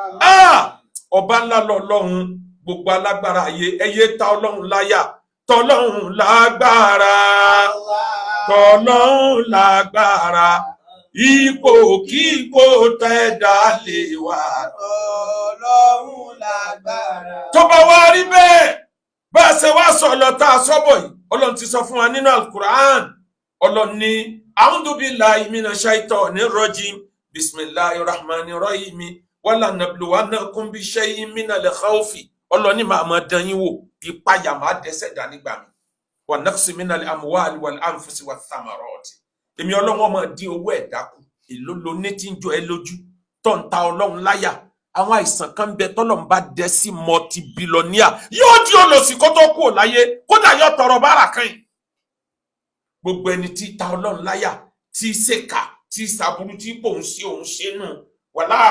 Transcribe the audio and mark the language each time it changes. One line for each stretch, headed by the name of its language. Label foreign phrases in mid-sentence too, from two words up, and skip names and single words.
Yoruba: ọba ńlá lọ́lọ́run gbogbo alágbára ayé ẹyẹ ta Ọlọ́run láyà tọlọ́run lágbára tọlọ́run lágbára ipò kíkó tẹ̀dá lè wà tọlọ́run lágbára. tó bá wá rí bẹ́ẹ̀ bá a ṣe wá sọ lọ́tà sọ́bọ̀ yìí Ọlọ́run ti sọ fún wa nínú Al-Qur'an Ọlọ́run ní
Arabic: أعوذ بالله من الشيطان الرجيم بسم الله الرحمن الرحيم ولنبلونكم بشيء من الخوف
Yoruba: Ọlọ́run ní máa dán yín wò ìpayà máa dẹ́ṣẹ̀ dá nígbà mi
Arabic: ونقص من الأموال والأنفس والثمرات
Yoruba: èmi Ọlọ́run máa dín owó ẹ̀dá kù èló lo ní tí ń jọ ẹ lójú tó ń ta Ọlọ́run láyà àwọn àìsàn kan bẹ tọ́lọ́run bá dẹ́ sí multi-billionaire yóò di olòṣì kó tó kú láyé kódà yóò tọrọ bára kan yìí gbogbo ẹni tí ta Ọlọ́run láyà tí ṣèkà tí sàbúrú tí pò ń ṣe òun ṣe nù wala